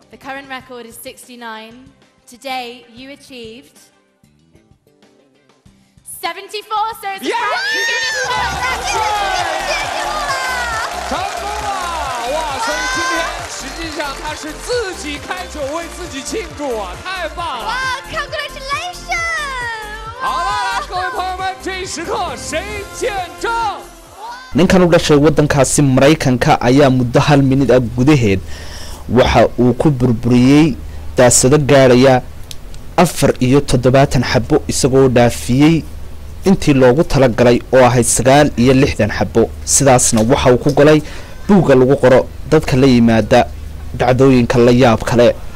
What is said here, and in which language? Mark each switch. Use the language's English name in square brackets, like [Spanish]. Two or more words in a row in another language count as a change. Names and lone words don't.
[English] The current record is 69. Today you achieved 74, so it's a brand new Guinness World Record. [Chinese] 成功了！哇，所以今天实际上他是自己开酒为自己庆祝啊，太棒了！哇 ，Congratulations！好了，各位朋友们，这一时刻谁见证？ [Somali] ninkan u dhashay wadankaasi Mareykanka ayaa muddo hal minid ah gudaheed waxa uu ku burburiyay daasado gaaraya 74 xabo isagoo dhaafiyay intii loogu talagalay oo ahayd 69 xabo sidaasna waxa uu ku galay buuga lagu qoro dadka la yimaada dhacdooyinka la yaab kale